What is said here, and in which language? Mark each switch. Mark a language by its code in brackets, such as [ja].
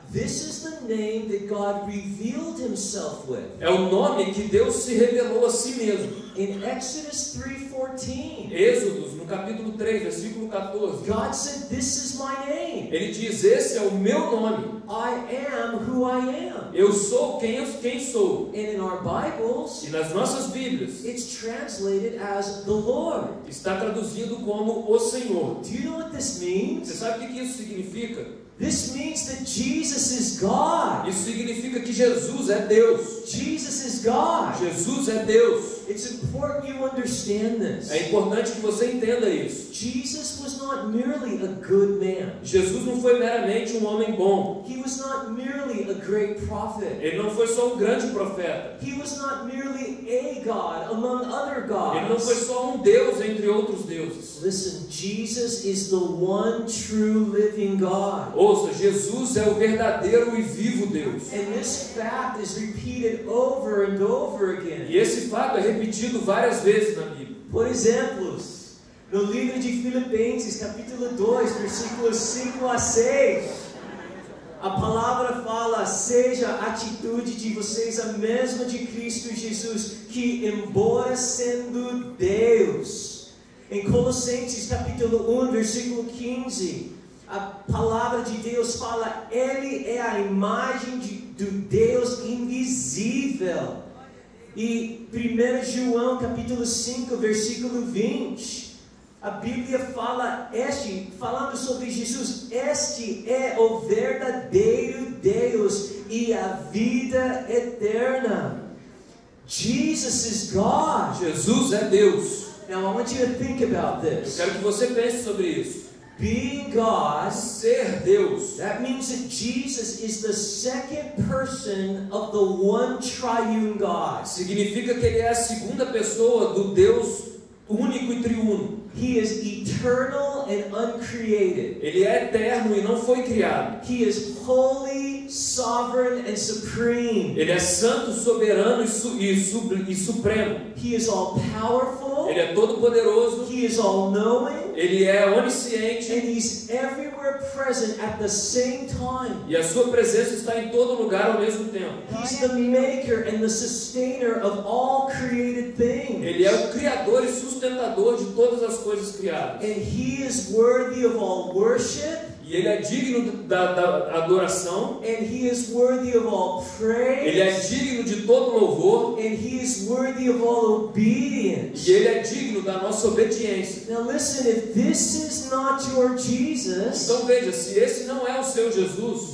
[en] This is the name that God revealed himself with. [pt] É o nome que Deus se revelou a si mesmo. [en] In Exodus 3:14, [pt] Êxodos, no capítulo 3, versículo 14. [en] God said, "This is my name. [pt] Ele diz: esse é o meu nome. [en] I am who I am." [pt] Eu sou quem sou. [en] And in our Bibles, [pt] E nas nossas Bíblias [en] it's translated as the Lord. [pt] está traduzido como o Senhor. [en] Do you know what this [pt] Você [en] means? [pt] sabe o que isso significa? [en] This means that Jesus is God. [pt] Isso significa que Jesus é Deus. [en] Jesus is God. [pt] Jesus é Deus. [en] It's important you understand this. [pt] É importante que você entenda isso. [en] Jesus was not merely a good man. [pt] Jesus não foi meramente um homem bom. [en] He was not merely a great prophet. [pt] Ele não foi só um grande profeta. [en] He was not merely a God among other [pt] Ele não foi [en] gods. [pt] só um Deus entre outros deuses. [en] Listen, Jesus is the one true living God. [pt] Ouça, Jesus é o verdadeiro e vivo Deus. [en] And this fact is repeated over and over again. [pt] E esse fato é repetido várias vezes na Bíblia. Por exemplo, no livro de Filipenses, capítulo 2, versículos 5 a 6, a palavra fala: seja a atitude de vocês a mesma de Cristo Jesus, que embora sendo Deus. Em Colossenses, capítulo 1, versículo 15, a palavra de Deus fala: Ele é a imagem do Deus invisível. E 1 João capítulo 5, versículo 20, a Bíblia fala falando sobre Jesus: este é o verdadeiro Deus e a vida eterna. [en] Jesus is God. [pt] Jesus é Deus. [en] Now I want you to think about [pt] Eu [en] this. [pt] quero que você pense sobre isso. [en] Being God, [pt] Ser Deus. [en] that means that Jesus is the second person of the one triune God. [pt] Significa que ele é a segunda pessoa do Deus único e triuno. [en] He is eternal and uncreated. [pt] Ele é eterno e não foi criado. [en] He is holy, sovereign, and supreme. [pt] Ele é santo, soberano e supremo. [en] He is all powerful. [pt] Ele é todo poderoso. [en] He is all knowing. [pt] Ele é onisciente. [en] And he's everywhere present at the same time. [pt] E a sua presença está em todo lugar ao mesmo tempo. [en] He's the maker and the sustainer of all created things. [pt] Ele é o criador e sustentador de todas as coisas criadas. [en] And he is worthy of all worship. [pt] E ele é digno da adoração. [en] And he is worthy of all praise. [pt] Ele é digno de todo louvor. [en] And he is worthy of all obedience. [pt] E ele é digno da nossa obediência. [en] Now listen, if this is not your Jesus, [pt] Então veja, se esse não é o seu Jesus,